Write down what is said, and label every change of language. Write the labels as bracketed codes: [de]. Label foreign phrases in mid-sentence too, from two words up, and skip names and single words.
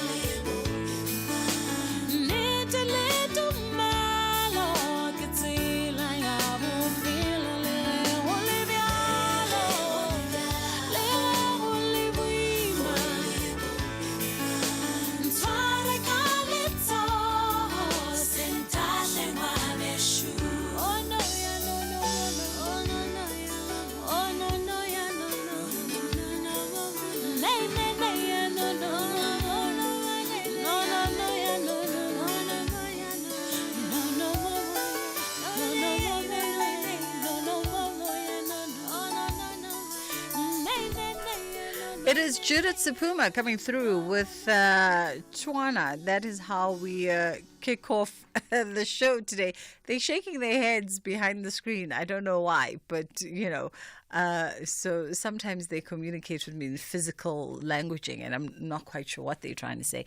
[nso] nnete le tumelo ke tsela ya bophelo le ge go le bjalo le ge go le boima ntshware ka letsogo sentahle ngwaneshu oh no ya no no no oh no no ya oh no no ya no no no nay nay nay ya no no no no no no ya no no no no ya no no no no [en] It is Judith Sapuma coming through with Twana. That is how we kick off the show today. They're shaking their heads behind the screen. I don't know why, but so sometimes they communicate with me in physical languaging, and I'm not quite sure what they're trying to say.